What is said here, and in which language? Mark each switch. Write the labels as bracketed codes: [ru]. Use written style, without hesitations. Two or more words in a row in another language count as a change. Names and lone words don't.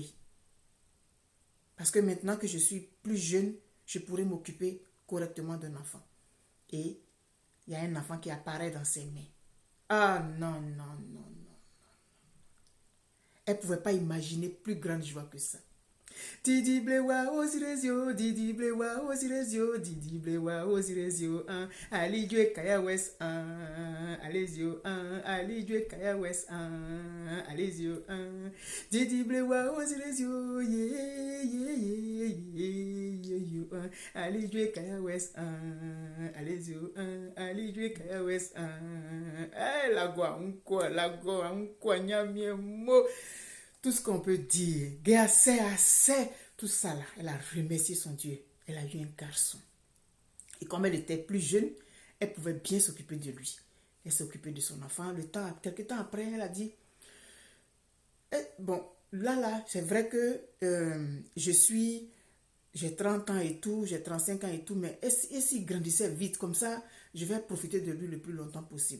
[fr] Parce que maintenant que je suis plus jeune, je pourrais m'occuper correctement d'un enfant. Et il y a un enfant qui apparaît dans ses mains. Ah non, non, non, non. Elle ne pouvait pas imaginer plus grande joie que ça. Didi blewa osirezio, Didi blewa osirezio, Didi blewa osirezio, Ali Dieu Kaya West, Alezio, Ali Dieu Kaya West, Alezio, Didi blewa osirezio, Ali Dieu Kaya West, Alezio, Ali Dieu Kaya West, la gua, nyamie mo. Tout ce qu'on peut dire, assez, tout ça là, elle a remercié son Dieu. Elle a eu un garçon. Et comme elle était plus jeune, elle pouvait bien s'occuper de lui. Elle s'occupait de son enfant. Quelques temps après, elle a dit, bon, là, c'est vrai que j'ai 30 ans et tout, j'ai 35 ans et tout, mais et s'il grandissait vite comme ça, je vais profiter de lui le plus longtemps possible.